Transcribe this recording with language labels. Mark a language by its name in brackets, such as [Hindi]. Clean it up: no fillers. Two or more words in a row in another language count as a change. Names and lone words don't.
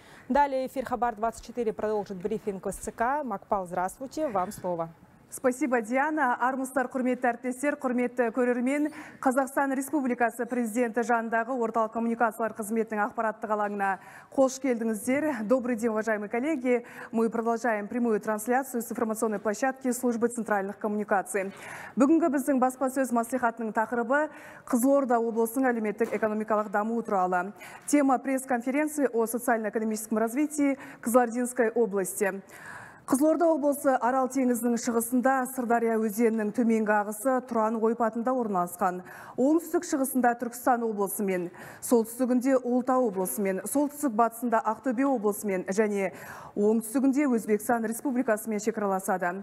[Russian] Далее эфир Хабар-24 продолжит брифинг СЦК. Макпал, здравствуйте, вам слово. Спасибо, Диана. [Kazakh] Армысыздар, құрметті әріптестер, құрметті көрермен. Қазақстан Республикасы президенті жанындағы орталық коммуникациялар қызметінің ақпараттық алаңына қош келдіңіздер. [Russian] Добрый день, уважаемые коллеги. Мы продолжаем прямую трансляцию с информационной площадки службы центральных коммуникаций. [Kazakh] Бүгінгі біздің баспасөз маслихатының тақырыбы Қызылорда облысының әлеуметтік экономикалық дамуы туралы. [Russian] Тема пресс-конференции о социально-экономическом развитии Кызылординской области. [Kazakh] Қызылорда облысы Арал теңізінің шығысында Сырдария өзенінің төменгі ағысы Тұран ойпатында орналасқан. Оңтүстік шығысында Түркістан облысымен, солтүстігінде Ұлытау облысымен, солтүстік батысында Ақтөбе облысымен және оңтүстігінде Өзбекстан Республикасымен шекараласады.